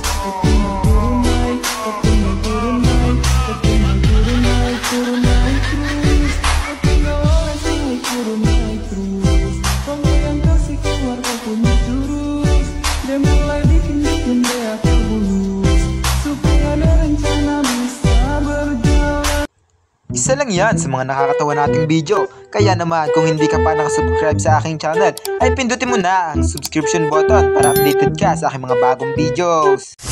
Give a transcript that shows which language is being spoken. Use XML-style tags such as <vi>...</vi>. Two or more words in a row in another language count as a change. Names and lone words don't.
<id>Kau tinggal turun naik, kau tinggal turun naik, kau tinggal turun naik, terus. Kau tinggal oles naik, turun naik, terus. Kalau yang kasih keluar kau punya jurus, dia mulai bikin dia terbulus, supaya ada rencana bisa berjalan.</id> <tl>Isa lang yan sa mga nakakatawa nating video. Kaya naman kung hindi ka pa nakasubscribe sa aking channel, ay pindutin mo na ang</tl> <en>subscription button</en> <tl>para updated ka sa aking mga bagong videos.</tl>